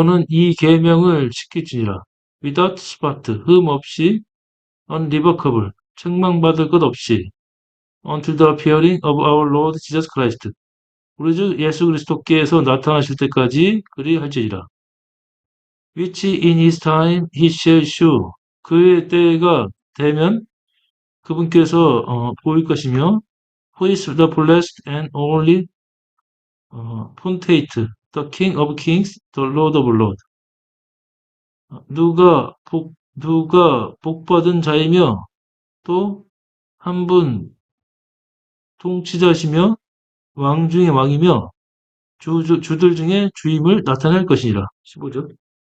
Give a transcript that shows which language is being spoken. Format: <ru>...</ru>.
<ko>너는 이 계명을 지킬지니라.</ko> <en>Without spot,</en> <ko>흠 없이,</ko> <en>unremarkable,</en> <ko>책망받을 것 없이,</ko> <en>until the appearing of our Lord Jesus Christ.</en> <ko>우리 주 예수 그리스도께서 나타나실 때까지 그리할지니라.</ko> <en>Which in his time he shall shew.</en> <ko>그의 때가 되면 그분께서 보일 것이며,</ko> <en>who is the blessed and only potentate, the King of kings, the Lord of lords.</en> <ko>누가 복받은 자이며 또 한 분 통치자시며 왕 중의 왕이며 주들 중에 주임을 나타낼 것이니라. 15절.</ko>